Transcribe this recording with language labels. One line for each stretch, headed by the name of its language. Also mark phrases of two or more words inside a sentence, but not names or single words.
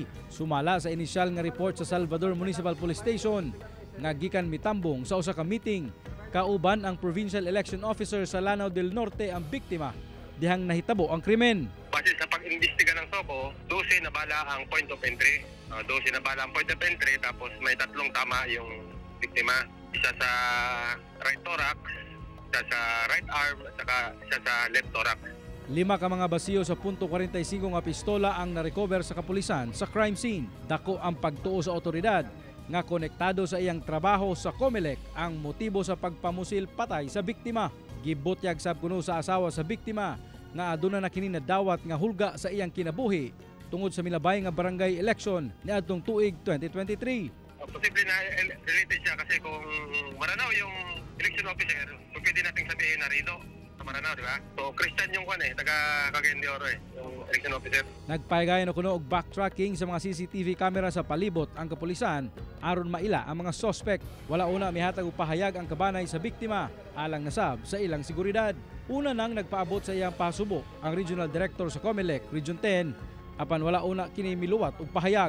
Cebuano: Sumala sa inisyal nga report sa Salvador Municipal Police Station nga gikan mitambong sa usa ka meeting kauban ang Provincial Election Officer sa Lanao del Norte ang biktima dihang nahitabo ang krimen.
Filipino: Base sa pag-imbestiga ng SOCO, 12 na bala ang
English: point of entry.
Filipino: 12 na bala ang
English: point of entry,
Filipino: tapos may 3 tama yung biktima. Isa sa
English: right thorax,
Filipino: isa sa
English: right arm,
Filipino: at saka isa sa
English: left thorax.
Cebuano: 5 ka mga basiyo sa .45 nga pistola ang narecover sa kapulisan sa
English: crime scene.
Cebuano: Dako ang pagtuo sa otoridad nga konektado sa iyang trabaho sa COMELEC ang motibo sa pagpamusil patay sa biktima. Gibutyag sab kuno sa asawa sa biktima nga aduna na kini nadawat nga hulga sa iyang kinabuhi tungod sa milabay nga barangay election niadtong tuig 2023.
Filipino: Posible na related siya kasi kung Maranao yung
English: election officer,
Filipino: so pwede nating sabihin na Rido. Maranao, di ba? So, Christian yung taga Cagayan de Oro yung
English: election officer.
Cebuano: Nagpahigayon kuno og backtracking sa mga
English: CCTV camera
Cebuano: sa palibot ang kapulisan aron maila ang mga suspect. Wala una mihatag og pahayag ang kabanay sa biktima alang nasab sa ilang seguridad. Una nang nagpaabot sa iyang pasubok ang Regional Director sa COMELEC Region 10 apan wala una kini miluwat og pahayag.